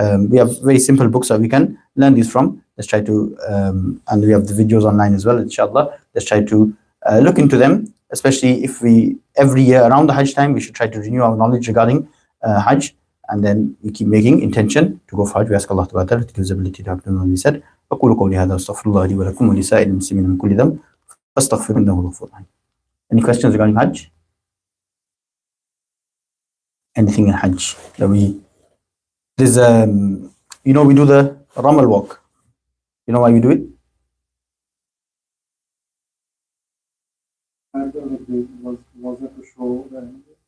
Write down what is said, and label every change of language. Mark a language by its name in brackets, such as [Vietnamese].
[English] We have very simple books that we can learn these from. Let's try to, and we have the videos online as well, inshallah. Let's try to look into them, especially if every year around the Hajj time, we should try to renew our knowledge regarding Hajj, and then we keep making intention to go for Hajj. We ask Allah Ta'ala to give us the ability to have done what we said. [Arabic] أقول قولي هذا أستغفر الله لي ولكم ولسائر المسلمين من كل ذنب فاستغفروه إنه هو الغفور الرحيم. [English] Any questions regarding Hajj? Anything in Hajj that there's we do the Ramal walk. You know why we do it? I don't know if it was it to show them.